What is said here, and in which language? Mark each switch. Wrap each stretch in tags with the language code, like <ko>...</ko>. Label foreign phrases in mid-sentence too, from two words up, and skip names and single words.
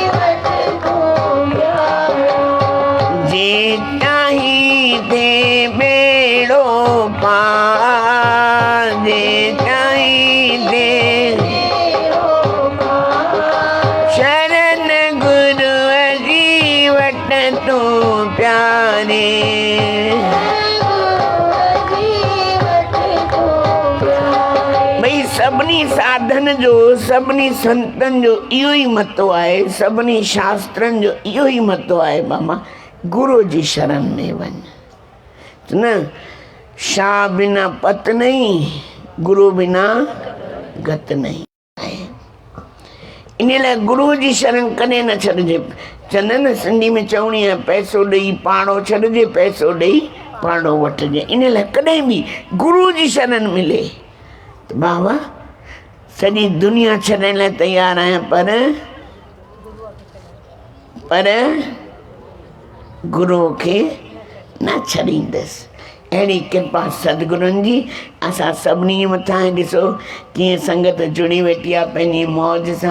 <sd>जे चाहीं थे बेड़ो पार, जे चाहीं थे शरण गुरू जी वठ तूं प्यारे। भई सभिनी साधन जो, सभिनी संतनि जो इहो ई मतो आहे, सभिनी शास्त्रनि जो इहो ई मतो आहे, बाबा गुरू जी शरण में वञ। न शाह बिना पत नहीं, गुरू बिना गत नहीं आहे। इन लाइ गुरू जी शरण कॾहिं न छॾिजे। चवंदा न सिंधी में चवणी आहे, पैसो ॾेई पाड़ो छॾिजे, पैसो ॾेई पाड़ो वठिजे। इन लाइ कॾहिं बि गुरू जी शरण मिले त बाबा सॼी दुनिया छॾण लाइ तयारु आहियां, पर गुरू खे न छॾींदसि। अहिड़ी कृपा सतगुरुनि जी असां सभिनी मथां। ॾिसो कीअं संगत जुड़ी वेठी आहे पंहिंजी मौज सां।</sd>